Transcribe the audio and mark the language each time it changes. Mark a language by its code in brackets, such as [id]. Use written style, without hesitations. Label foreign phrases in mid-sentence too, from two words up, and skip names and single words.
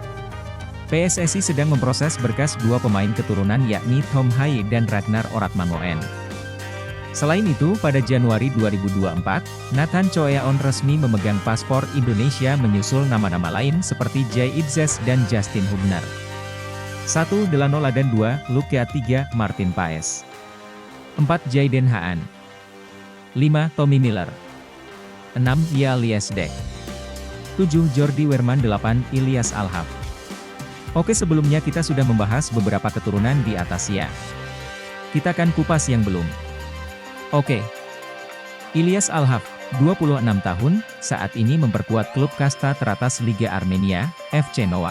[id] PSSI sedang memproses berkas 2 pemain keturunan yakni Tom Haye dan Ragnar Oratmangoen. Selain itu, pada Januari 2024, Nathan Choeon resmi memegang paspor Indonesia menyusul nama-nama lain seperti Jay Itzes dan Justin Hubner. 1. Delano Ladan 2, Luke 3, Martin Paes. 4. Jayden Haan. 5. Tommy Miller. 6. Yea Liesdek. 7. Jordi Weerman. 8. Ilyas Alhaf. Oke, sebelumnya kita sudah membahas beberapa keturunan di atas ya. Kita akan kupas yang belum. Oke. Ilyas Alhaf, 26 tahun, saat ini memperkuat klub kasta teratas Liga Armenia, FC Noah.